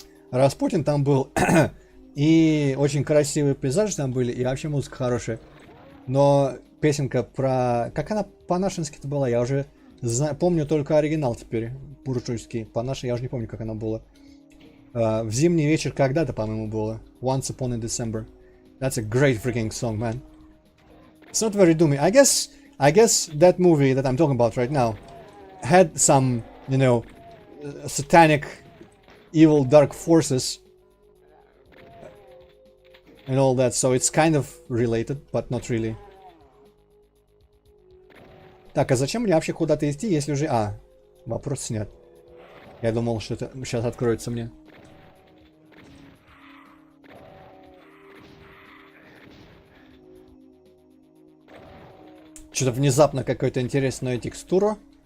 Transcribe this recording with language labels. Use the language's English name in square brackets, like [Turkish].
[Russian] Распутин там был, и очень красивые пейзажи там были, и вообще музыка хорошая. Но песенка про... Как она по-нашенски-то была? Я уже помню только оригинал теперь, буржуйский. По-нашему я уже не помню, как она была. В зимний вечер когда-то, по-моему, было. [English] Once Upon a December. That's a great freaking song, man. It's not very doomy. I guess that movie that I'm talking about right now had some, you know, satanic, evil, dark forces and all that, so it's kind of related, but not really. [Russian] Так, а зачем мне вообще куда-то идти, если уже... вопрос снят. Я думал, что это сейчас откроется мне. Что-то внезапно какая-то интересная текстура.